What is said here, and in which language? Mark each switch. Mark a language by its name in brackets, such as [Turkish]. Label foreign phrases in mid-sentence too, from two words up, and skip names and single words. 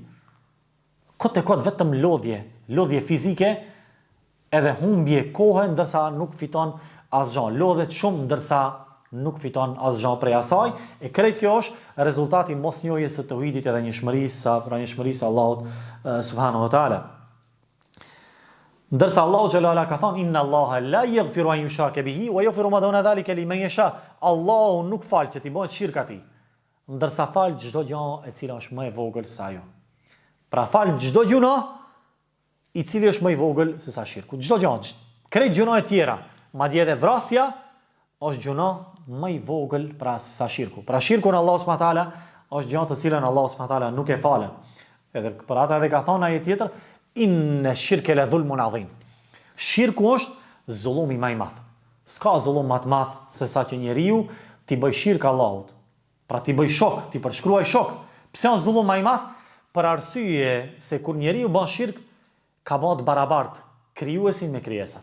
[Albanian] Kot vetëm lodhje fizike, edhe humbje kohë, ndërsa nuk fiton asgjë. Lodhet shumë ndërsa nuk fiton asgjë prej asaj, e krejt kjo është rezultati mosnjohjes së tauhidit edhe njëshmërisë Allahut [Arabic] سبحانه وتعالى. [Albanian] Ndërsa Allahu xhallahu ala ka thënë [Arabic] إن الله لا يغفر أن يشرك به ويغفر ما دون ذلك لمن يشاء. [Albanian] Allahu nuk fal që ti bëhet shirk atij, ndërsa fal çdo gjë e cila është më e vogël se ajo. Pra fal çdo gjuna i cili është më i vogël se sa shirku. Çdo gjë, krejt gjuna e tjera, madje edhe vrasja është gjuna më i vogël pra se sa shirku. Pra shirku në Allahu [Arabic] سبحانه وتعالى [Albanian] është gjë të cilën Allahu [Arabic] سبحانه وتعالى [Albanian] nuk e falën. Edhe për ata edhe ka thonë ai tjetër, [Arabic] إن الشرك لظلم عظيم. [Albanian] Shirku është zullumi më i madh. S'ka zullum më të madh se sa që njeriu ti bëj shirk Allahut. Pra ti bëj shok, ti përshkruaj shok. Pse është zullum më i madh? Për arsye se kur njeriu bën shirk ka bërë barabart krijuesin me krijesat.